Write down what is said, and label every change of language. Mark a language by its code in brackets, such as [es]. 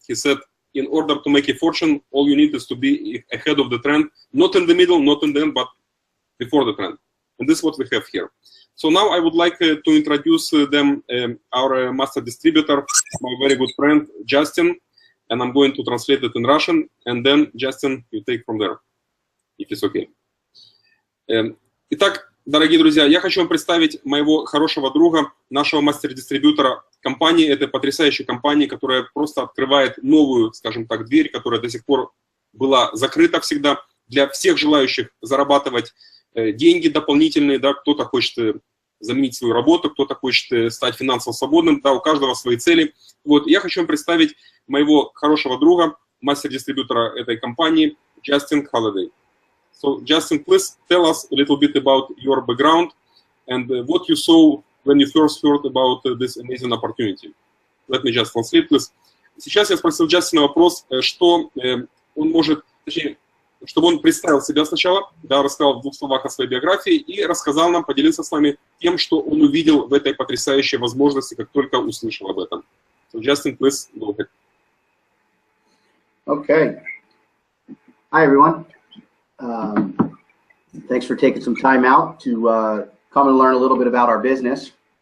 [en] He said, in order to make a fortune, all you need is to be ahead of the trend, not in the middle, not in the end, but before the trend. And this is what we have here. So now I would like to introduce them, our master distributor, my very good friend, Justin, and I'm going to translate it in Russian, and then, Justin, you take from there, if it's okay. [ru] Итак, дорогие друзья, я хочу вам представить моего хорошего друга, нашего мастер-дистрибьютора компании, этой потрясающей компании, которая просто открывает новую, скажем так, дверь, которая до сих пор была закрыта всегда для всех желающих зарабатывать деньги дополнительные, да, кто-то хочет заменить свою работу, кто-то хочет стать финансово свободным, да, у каждого свои цели. Вот, я хочу вам представить моего хорошего друга, мастер-дистрибьютора этой компании, Justin Holliday. [en] So, Justin, please tell us a little bit about your background and what you saw when you first heard about this amazing opportunity. Let me just translate, please. [ru] Сейчас я спросил Джастина вопрос, что он может, точнее, чтобы он представил себя сначала, да, рассказал в двух словах о своей биографии и рассказал нам, поделился с вами тем, что он увидел в этой потрясающей возможности, как только услышал об этом. [en] So, Justin, please go ahead. Okay. Hi, everyone. Thanks for taking some time out to come and learn a little bit about our business.